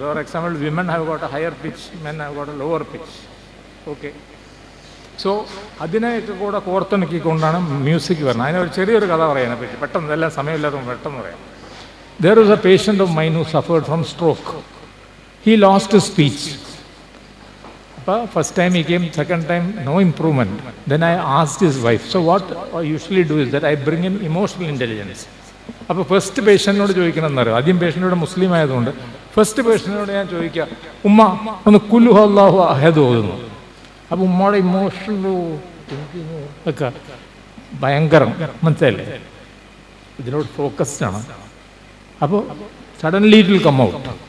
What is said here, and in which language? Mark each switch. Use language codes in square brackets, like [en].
[en] For example, women have got a higher pitch, men have got a lower pitch. Okay. [ml] So അതിനെയൊക്കെ കൂടെ കോർത്തിണക്കിക്കൊണ്ടാണ് music വരുന്നത്. അതിനൊരു ചെറിയൊരു കഥ പറയാനെ പറ്റി പെട്ടെന്ന്, ഇതെല്ലാം സമയമില്ലാത്ത പെട്ടെന്ന് പറയാം. [en] There was a patient of mine who suffered from stroke. He lost his speech. First time he came, second time no improvement. Then I asked his wife. So what I usually do is that I bring in emotional intelligence. [ml] അപ്പോൾ first പേഷ്യൻറ്റിനോട് ചോദിക്കണമെന്നറിയോ? ആദ്യം പേഷ്യൻറ്റോട് മുസ്ലിം ആയതുകൊണ്ട് first പേഷ്യൻറ്റിനോട് ഞാൻ ചോദിക്കുക, ഉമ്മ ഒന്ന് [ar] കുല്ലു അല്ലാഹു അഹദ് [ml] ഓതുന്നു. അപ്പോൾ ഉമ്മയുടെ ഇമോഷണൽ ഒക്കെ ഭയങ്കരം, മനസ്സിലല്ലേ? ഇതിനോട് ഫോക്കസ്ഡ് ആണ്. അപ്പോൾ [en] Suddenly it will come out.